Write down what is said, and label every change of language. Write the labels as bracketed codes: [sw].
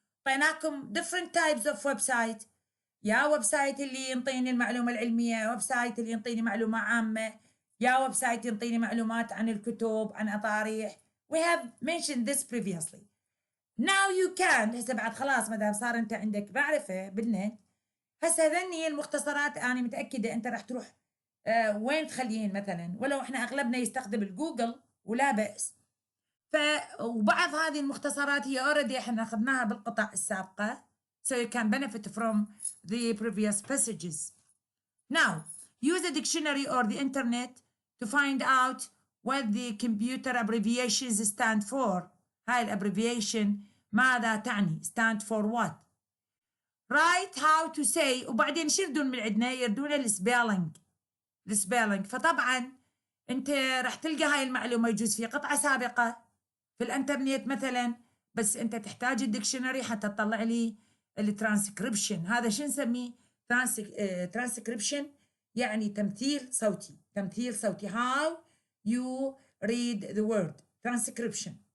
[ar] طيناكم [en] different types of website. [ar] يا ويب سايت اللي ينطيني المعلومة العلمية، ويب سايت اللي ينطيني معلومة عامة، يا ويب سايت ينطيني معلومات عن الكتب، عن أطاريح. [en] We have mentioned this previously. Now you can. [ar] هسه بعد خلاص ما دام صار انت عندك معرفة بالنت، هسه هذني المختصرات انا متأكدة انت راح تروح وين تخليين مثلا، ولو احنا اغلبنا يستخدم الجوجل ولا بأس. وبعض هذه المختصرات هي already احنا اخذناها بالقطع السابقة. [en] So you can benefit from the previous passages. Now, use a dictionary or the internet to find out what the computer abbreviations stand for. [ar] هاي الابريفيشن ماذا تعني؟ [en] stand for what؟ write how to say، [ar] وبعدين شو يردون من عندنا؟ يردون السبيلنج. فطبعا انت راح تلقى هاي المعلومة يجوز في قطعة سابقة في الانترنت مثلا، بس انت تحتاج الدكشنري حتى تطلع لي الترانسكريبشن. هذا شو نسميه؟ ترانسكريبشن يعني تمثيل صوتي. [en] how you read the word transcription.